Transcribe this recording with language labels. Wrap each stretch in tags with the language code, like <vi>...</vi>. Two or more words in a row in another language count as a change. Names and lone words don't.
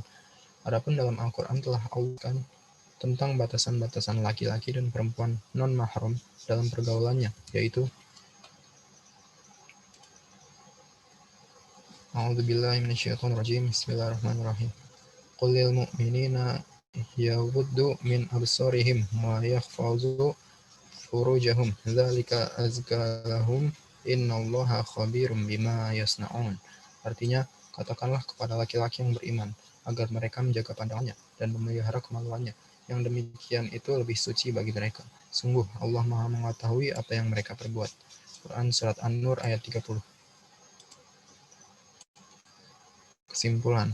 <id>Adapun dalam Al-Quran telah Allah tentang batasan-batasan laki-laki dan perempuan non-mahram dalam pergaulannya, yaitu</id> <ar>أعوذ بالله من الشيطان الرجيم. بسم الله الرحمن الرحيم. قل للمؤمنين يغضوا من أبصارهم ويحفظوا فروجهم ذلك أزكى لهم إن الله خبير بما يصنعون.</ar> <id>Artinya, katakanlah kepada laki-laki yang beriman agar mereka menjaga pandangannya dan memelihara kemaluannya. Yang demikian itu lebih suci bagi mereka. Sungguh Allah Maha mengetahui apa yang mereka perbuat. Quran Surat An-Nur ayat 30. Kesimpulan.</id>